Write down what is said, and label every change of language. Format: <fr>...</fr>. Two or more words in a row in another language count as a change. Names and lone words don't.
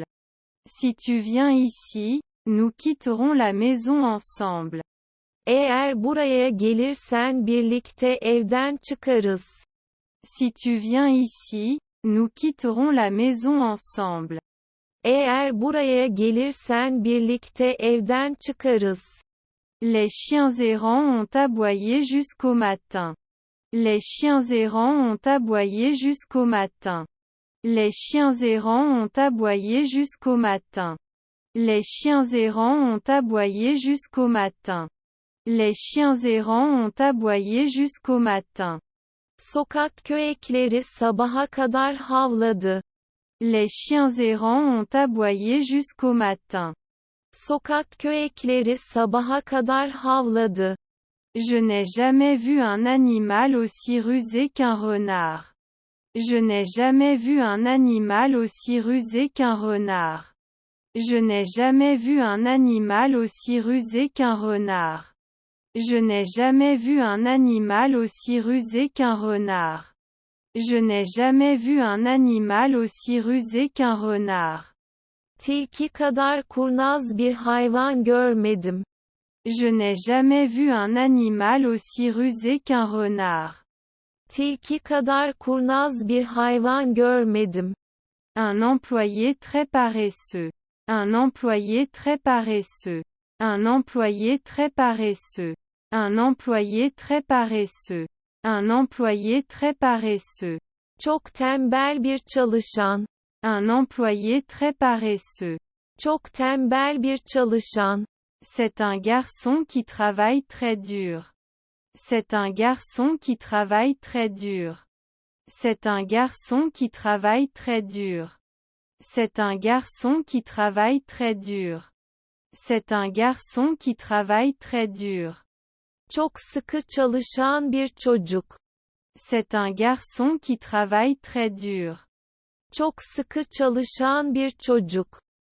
<fr>Si tu viens ici, nous quitterons la maison ensemble.</fr> <tr>Eğer buraya gelirsen birlikte evden çıkarız.</tr> <fr>Si tu viens ici, nous quitterons la maison ensemble.</fr> <tr>Eğer buraya gelirsen birlikte evden çıkarız.</tr> <fr>Les chiens errants ont aboyé jusqu'au matin. Les chiens errants ont aboyé jusqu'au matin. Les chiens errants ont aboyé jusqu'au matin. Les chiens errants ont aboyé jusqu'au matin. Les chiens errants ont aboyé jusqu'au matin.</fr> <tr>Sokak köpekleri sabaha kadar havladı.</tr> <fr>Les chiens errants ont aboyé jusqu'au matin.</fr> <tr>Sokak köpekleri sabaha kadar havladı.</tr> <fr>Je n'ai jamais vu un animal aussi rusé qu'un renard. Je n'ai jamais vu un animal aussi rusé qu'un renard. Je n'ai jamais vu un animal aussi rusé qu'un renard. Je n'ai jamais vu un animal aussi rusé qu'un renard. Je n'ai jamais vu un animal aussi rusé qu'un renard.</fr> <tr>Tilki kadar kurnaz bir hayvan görmedim.</tr> <fr>Je n'ai jamais vu un animal aussi rusé qu'un renard.</fr> <tr>Tilki kadar kurnaz bir hayvan görmedim.</tr> <fr>Un employé très paresseux. Un employé très paresseux. Un employé très paresseux. Un employé très paresseux. Un employé très paresseux.</fr> <tr>Çok tembel bir çalışan.</tr> <fr>Un employé très paresseux.</fr> <tr>Çok tembel bir çalışan.</tr> <fr>C'est un garçon qui travaille très dur. C'est un garçon qui travaille très dur. C'est un garçon qui travaille très dur. C'est un garçon qui travaille très dur. C'est un garçon qui travaille très dur.</fr> <tr>Çok sıkı çalışan bir çocuk.</tr> <fr>C'est un garçon qui travaille très dur.</fr> <tr>Çok sıkı çalışan bir çocuk.</tr>